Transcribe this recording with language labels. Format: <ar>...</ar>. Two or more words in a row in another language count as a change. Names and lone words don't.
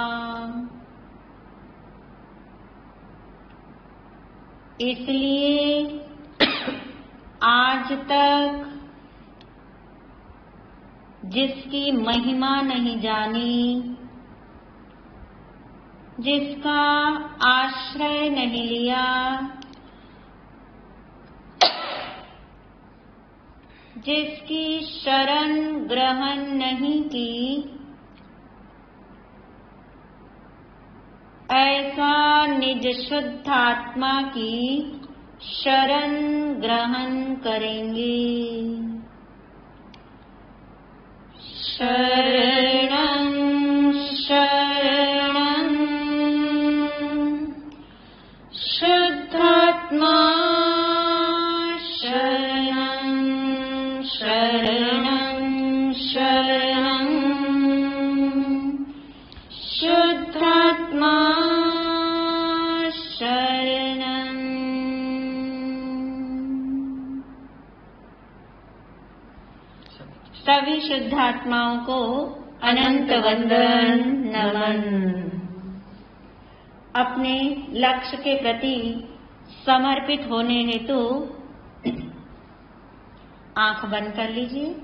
<hi>इसलिए आज तक जिसकी महिमा नहीं जानी जिसका आश्रय नहीं लिया जिसकी शरण ग्रहण नहीं की ऐसा निज शुद्ध आत्मा की शरण ग्रहण करेंगे</hi> <sa>शरणं शरणं शुद्धात्मा शरणं शरणं शरणं शुद्धात्मा शरणं</sa> <hi>सभी शुद्धात्माओं को अनंत वंदन नमन। अपने लक्ष्य के प्रति समर्पित होने हेतु आंख बंद कर लीजिए।</hi>